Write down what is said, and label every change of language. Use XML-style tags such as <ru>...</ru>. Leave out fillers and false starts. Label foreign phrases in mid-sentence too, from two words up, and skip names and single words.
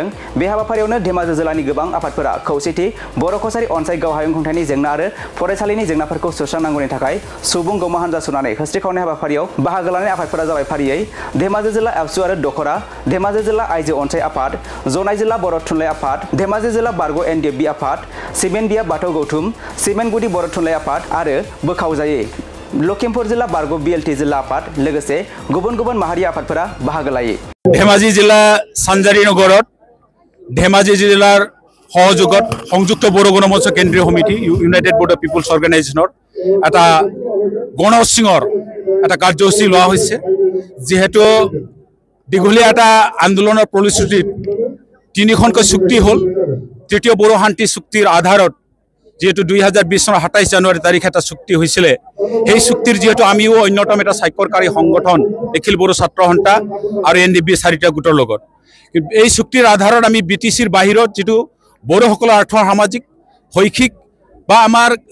<brx>बे हाबाफारियावनो धेमाजि जिल्लानि गोबां आफादफोरा खौसेथि बर' कसारि अनसाय गाव हायुं खुंथायनि जेंना आरो फरायसालिनि जेंनाफोरखौ सुस्रांनांगौनि थाखाय सुबुं गौमा हानजा सुनानै होस्रिखावनाय हाबाफारियाव बाहागो लानाय आफादफोरा जाबाय फारियै धेमाजि जिल्ला एबसु आरो दखरा, धेमाजि जिल्ला आइजो अनसाय आफाद, जनाय जिल्ला बर' थुनलाइ आफाद, धेमाजि जिल्ला बारग' NDFB आफाद, सिमेन्ट बिया बाथौ गौथुम, सिमेन्ट गुदि बर' थुनलाइ आफाद आरो बोखावजायै लखिमपुर जिल्ला बारग' BLT जिल्ला आफाद लोगोसे गुबुन गुबुन माहारि आफादफोरा बाहागो लायो।</brx> <as>ধেমাজি জিলা চানজাৰি নগৰত ধেমাজি জিলাৰ সহযোগত সংযুক্ত বড়ো গণমঞ্চ কেন্দ্ৰীয় সমিতি ইউনাইটেড বড়ো পিপলছ অৰ্গেনাইজেশ্যনৰ এটা গণসিঙৰ এটা কাৰ্যসূচী লোৱা হৈছে। যেহেতু দীঘলীয়া এটা আন্দোলনৰ ফলশ্ৰুতিত 3খনকৈ চুক্তি হ'ল, তৃতীয় বড়ো শান্তি চুক্তিৰ আধাৰত যেহেতু 2020 চনৰ 27 জানুৱাৰী তাৰিখ এটা চুক্তি হৈছিলে, সেই চুক্তিৰ যেহেতু আমিও অন্যতম এটা স্বাক্ষৰকাৰী সংগঠন নিখিল বড়ো ছাত্ৰ সন্থা আৰু NDFB 4টা গোটৰ লগত, কিন্তু এই চুক্তিৰ আধাৰত আমি BTCৰ বাহিৰত যেটো বড়োসকলৰ আৰ্থ সামাজিক শৈক্ষিক বা আমাৰ</as>